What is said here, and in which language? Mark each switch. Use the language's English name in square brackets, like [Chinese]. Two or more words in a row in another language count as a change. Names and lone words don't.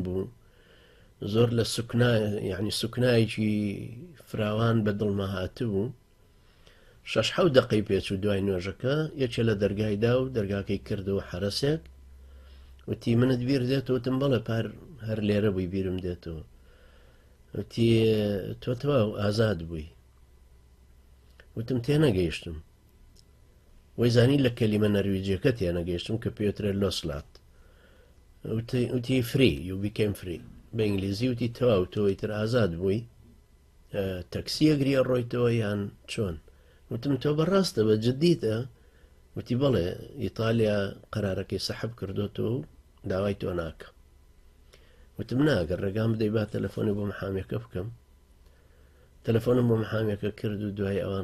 [Central Kurdish] بوو زۆر لە یعنی سوکنایەکی فراوان بە دڵما هاتبوو 6 دقەی پێچ و دوای نوێژەکە یەکێ لە دەرگایدا و دەرگاکەی کردەوە حرەسێک وتی منت بیر دێتەوە وتم بەڵێ پار هەر لێرە بووی بیرم دێتەوە وتی تۆ تەواو ئازاد بووی وتم تێنەگەیشتم وەی زانی لە کەلیمە نەرویجیەکە تێنەگەیشتم کە پێوترێت لۆسلات وتی فری [English] you became free [Central Kurdish] بە ئینگلیزی وتی تەواو تۆیتر ئازاد بووی تەکسی ئەگریە ڕۆیتەوە یان چۆن وتم تۆ بەڕاستە بە جددیتە وتی بەڵێ ئیتالیا قەرارەکەی سەحب کردوتەوە و داوای تۆ ناکە وتم ناگەر ڕێگام بدەی با تەلەفۆنی بۆ محامێکە بکەم تەلەفۆنم بۆ محامێکە کرد و دوای ئەوان